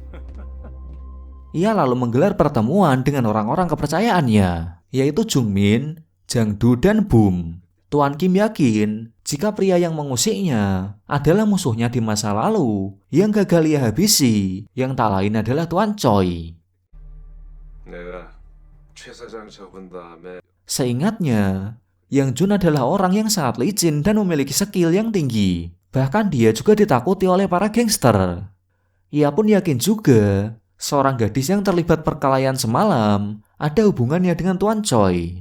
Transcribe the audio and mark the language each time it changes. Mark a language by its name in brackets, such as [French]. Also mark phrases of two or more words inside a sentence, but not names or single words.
[Indonesian] Ia lalu menggelar pertemuan dengan orang-orang kepercayaannya, yaitu Jungmin, Jangdu, dan Boom. Tuan Kim yakin jika pria yang mengusiknya adalah musuhnya di masa lalu yang gagal ia habisi, yang tak lain adalah Tuan Choi. [Korean] 내가 최 사장 접은 다음에 [Indonesian] Seingatnya, Yang Jun adalah orang yang sangat licin dan memiliki skill yang tinggi. Bahkan dia juga ditakuti oleh para gangster. Ia pun yakin juga seorang gadis yang terlibat perkelahian semalam ada hubungannya dengan Tuan Choi.